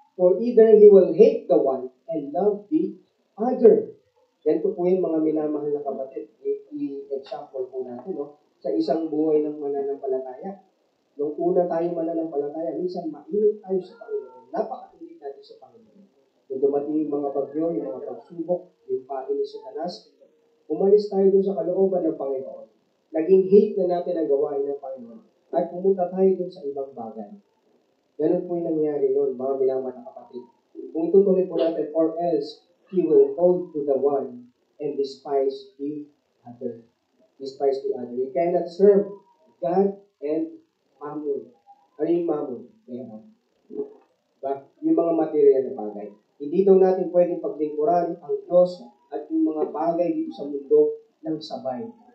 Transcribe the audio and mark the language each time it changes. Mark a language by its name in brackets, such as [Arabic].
[English] For either he will hate the one and love the other. [Filipino] Ganito po yung mga minamahal na kapatid. I-example po natin, sa isang buhay ng mananampalataya. Nung una tayo mananampalataya, minsan mainit tayo sa Panginoon. Napakainit natin sa Panginoon. Nung dumating yung mga bagyo, yung mga pagsubok, yung pain ni Satanas, umalis tayo dun sa kalooban ng Panginoon. Naging hate na natin ang gawain ng Panginoon. At pumunta tayo dun sa ibang bagay. Ganun po yung nangyari yun, mga minamahal na kapatid. Kung itutuloy po natin, [English] or else, he will hold to the one and despise the other. [Filipino] Despise the other. [English] You cannot serve God and Mammon. [Filipino] Ano yung Mammon? Diba? Yung mga material na bagay. Hindi daw natin pwedeng paglingkuran ang Diyos at yung mga bagay dito sa mundo ng sabay.